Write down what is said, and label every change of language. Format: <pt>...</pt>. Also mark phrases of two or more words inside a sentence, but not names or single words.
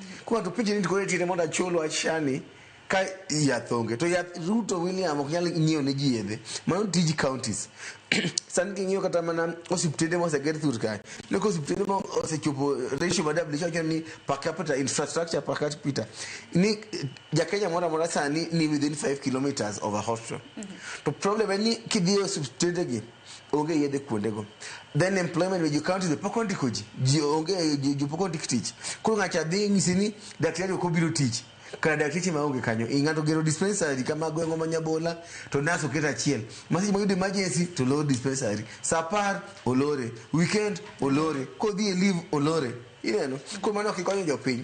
<luo>Kwa to picha ni to kore tire mondo acholo achani ka yath onge to yath Ruto William ok nyal ng'iyo ne ji yedhe mano tij counties sani king'iyo kata mana osiptende moseger thur kae neko osiptende mosechopo ratio ma WHO wacho ni</luo> <en>per capita infrastructure per capita</en> <luo>ni jakenya moro amora sani ni</luo> <en>within 5 kilometers of a hospital</en> <luo>to problem en ni kidhi e osiptende gi onge yedhe kuondego</luo> <en>then employment with counties</en> <luo>the pok ondiko ji onge ji pok ondik tich koro ng'acha dhi ng'isi ni daktari ok obiro tich kana dakteche maonge kanyo ing'ato gero dispensary kama gweng'o ma Nyabola to nas oket achiel masich mayudo emergency to lor dispensary sapar olore weekend olore kodhi e leave olore ineno koro mano ok ikonyo jopiny</luo>